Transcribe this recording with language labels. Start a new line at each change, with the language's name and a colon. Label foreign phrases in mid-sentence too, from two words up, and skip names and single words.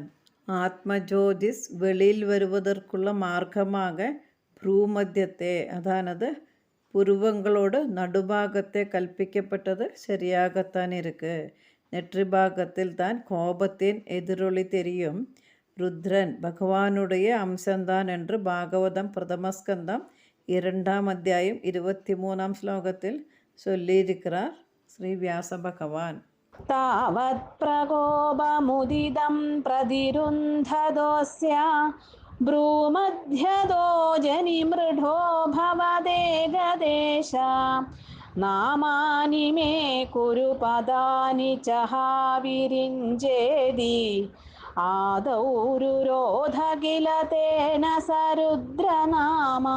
Tamil: ஆத்மஜோதிஸ் வெளியில் வருவதற்குள்ள மார்க்கமாக ப்ரூமத்தியத்தை அதானது புருவங்களோடு நடுபாகத்தை கல்பிக்கப்பட்டது சரியாகத்தான் இருக்கு. நெற்றி பாகத்தில் தான் கோபத்தின் எதிரொலி தெரியும். ருத்ரன் பகவானுடைய அம்சம்தான் என்று பாகவதம் பிரதமஸ்கந்தம் 2ஆம் அத்தியாயம் 23ஆம் ஸ்லோகத்தில் சொல்லியிருக்கிறார் ஸ்ரீ வியாச பகவான்.
Sanskrit: तावत् प्रकोपमुदितं प्रतिरुन्धदोऽस्य भ्रूमध्यदो जनिमृढो भवदेकदेश नामानि मे कुरु पदानि च विरिञ्जेदि आदौ रुरोध किल तेन स रुद्रनामा.